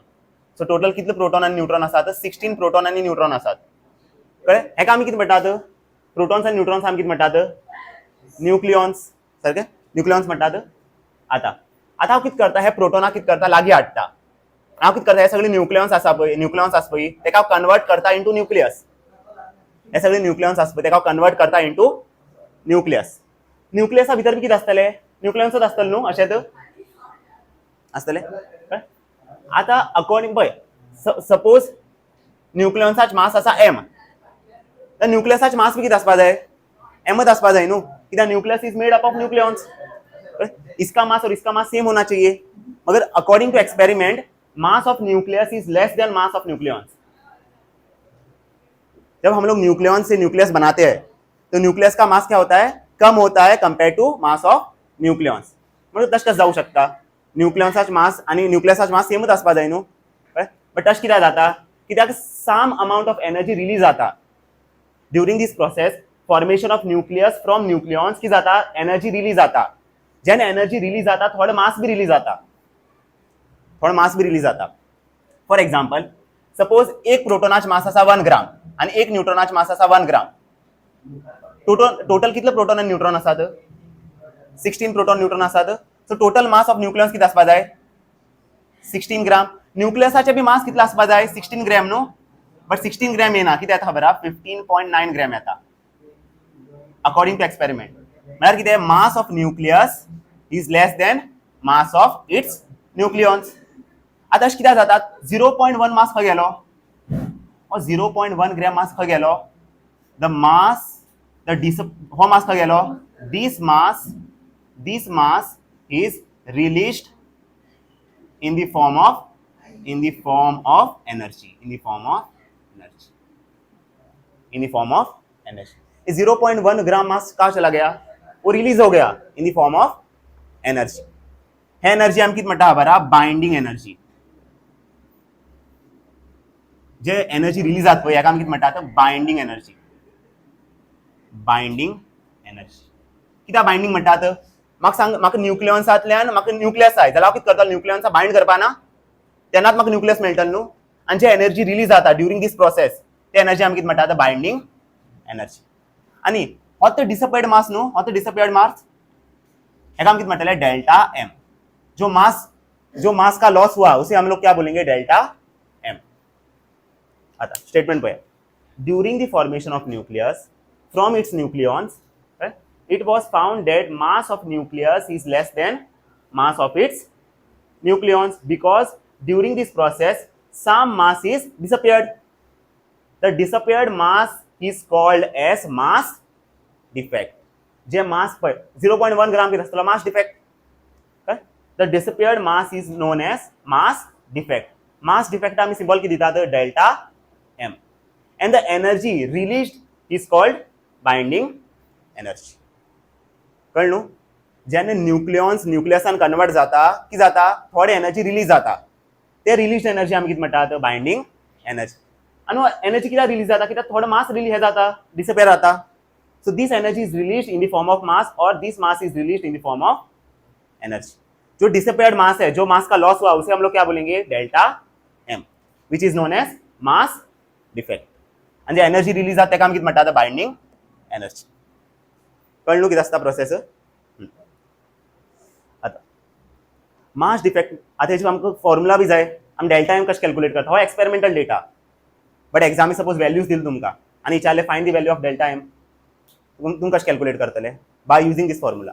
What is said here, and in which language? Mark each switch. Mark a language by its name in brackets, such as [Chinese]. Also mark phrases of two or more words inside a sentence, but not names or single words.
[English] so total [Konkani] कितले प्रोटॉन आनी न्यूट्रॉन आसात? 16 प्रोटॉन आनी न्यूट्रॉन आसात. कळ्ळें? हेका आमी कितें म्हणटात? प्रोटॉन्स आनी न्यूट्रॉन्स आमी कितें म्हणटात? न्यूक्लियॉन्स. सारखे न्यूक्लियॉन्स म्हणटात. आता हांव कितें करता? हे प्रोटॉनाक कितें करता? लागीं हाडटा. हांव कितें करता? हे सगळे न्यूक्लियॉन्स आसा पळय तेका हांव कन्वर्ट करता [English] into nucleus. [Konkani] हे सगळे न्यूक्लियॉन्स आसा पळय तेका हांव कन्वर्ट करता [English] into nucleus. [Konkani] न्यूक्लियसा भितर बी कितें आसतलें? न्यूक्लियॉन्सच आसतलें न्हू? अशेंच आसतलें. आता अकॉर्डिंग पळय सपोज न्यूक्लियॉन्साच मास आसा m. तर न्यूक्लियसाच मास बी कितें आसपा जाय? mच आसपा जाय न्हू. [Hindi] कित्याक [English] nucleus is made up of nucleons. [Hindi] इसका मास और इसका मास सेम होना चाहिए. [English] मगर according to experiment mass of nucleus is less than mass of nucleons. [Hindi] जब हम लोग न्यूक्लियॉन से न्यूक्लियस बनाते हैं तो न्यूक्लियस का मास क्या होता है? कम होता है [English] compare to mass of nucleons. [Konkani] म्हणजे तश कसं जाऊ शकता? न्यूक्लियॉन्साच मास आणि न्यूक्लियसाच मास सेमच आसपा जाय न्हू. बट तश कित्याक जाता? [English] कित्याक some amount of energy release जाता. during this process formation of nucleus from nucleons की जाता? energy release [Konkani] जाता. जेन्ना [English] energy release [Konkani] जाता थोडं मास बी रिलीज जाता. [English] for example suppose [Konkani] एक प्रोटॉनाच मास आसा 1 ग्राम आणि एक न्यूट्रॉनाच मास आसा 1 ग्राम. टोटल कितले प्रोटॉन आणि न्यूट्रॉन आसात? 16 प्रोटॉन न्यूट्रॉन आसात. [English] so total mass of nucleons [Konkani] किती आसपा जाय? 16 ग्राम. न्यूक्लियसाचे बी मास कितलो आसपा जाय 16 ग्रॅम न्हू, बट 16 ग्रॅम येना, कितें येता खबर आहा 15.9 ग्रॅम येता [English] according to experiment. [Konkani] म्हळ्यार कितें [English] mass of nucleus is less than mass of its nucleons. [Konkani] आतां अशें कित्याक जाता 0.1 मास खंय गेलो, 0.1 ग्रॅम मास खंय गेलो, [English] the mass [Konkani] हो मास खंय गेलो, [English] this mass is released in the form of energy. [Hindi] 0.1 ग्राम मास कहाँ चला गया, वो रिलीज हो गया [English] in the form of energy. [Konkani] हे एनर्जी आम कित म्हणटा बरा, [English] binding energy. [Konkani] जे एनर्जी रिलीज जाता पळय हेका आमी कित म्हणटा, [English] binding energy. [Konkani] कित्याक बाइंडिंग म्हणटात, म्हाका सांग, म्हाका न्यूक्लियॉन्सांतल्यान म्हाका न्यूक्लियस जाय जाल्यार हांव कितें करतलो, न्यूक्लियॉन्सा बाइंड करपा ना, तेन्नाच म्हाका न्यूक्लियस मेळटलो न्हू. आनी जे [English] energy release [Konkani] जाता [English] during this process, [Konkani] ते एनर्जी आमी कितें म्हणटा, [English] binding energy. [Konkani] आनी हो तो [English] disappeared mass [Konkani] न्हू, हो तो [English] disappeared mass [Konkani] हेका आमी कितें म्हणटले, [English] delta m. [Hindi] जो मास का लॉस हुआ उसे हम लोग क्या बोलेंगे, [English] delta m. [Konkani] आता स्टेटमेंट पळय, [English] during the formation of nucleus from its nucleons, it was found that mass of nucleus is less than mass of its nucleons because during this process some mass is disappeared. The disappeared mass is called as mass defect. [Konkani] जे mass 0.1 ग्राम कितें आसतलो, [English] mass defect. The disappeared mass is known as mass defect. [Konkani] Mass defect आमी symbol कितें दितात, [English] delta m. And the energy released is called binding energy. [Konkani] कळ्ळें न्हू. जेन्ना न्यूक्लियसान कन्वर्ट जाता, कितें जाता, थोडी [English] energy release [Konkani] जाता, ते [English] release energy [Konkani] आमी कितें म्हणटात, [English] binding energy. [Konkani] आनी एनर्जी कित्याक रिलीज जाता, कित्याक थोडो मास रिलीज हे जाता, डिसअपियर जाता. [English] so this energy is release in the form of mass और this mass is release in the form of energy. [Hindi] जो [English] disappeared mass [Hindi] है, जो मास का लॉस हुआ, उसे हम लोग क्या बोलेंगे, [English] delta m, which is known as mass defect. [Konkani] आनी जे एनर्जी रिलीज जाता तेका आमी कितें म्हणटात, [English] binding energy. [Konkani] कळ्ळें न्हू कितें आसता प्रोसेस. आता [English] mass defect, [Konkani] आता हेची आमकां फॉर्म्युला बी जाय, आमी [English] delta m [Konkani] कशें कॅल्क्युलेट करता, हो [English] experimental data, [Konkani] बट एग्जामी [English] suppose values [Konkani] दिली तुमकां आनी विचारले [English] find the value of delta m, [Konkani] तुमकां कशें कॅल्क्युलेट करतले, [English] by using this formula.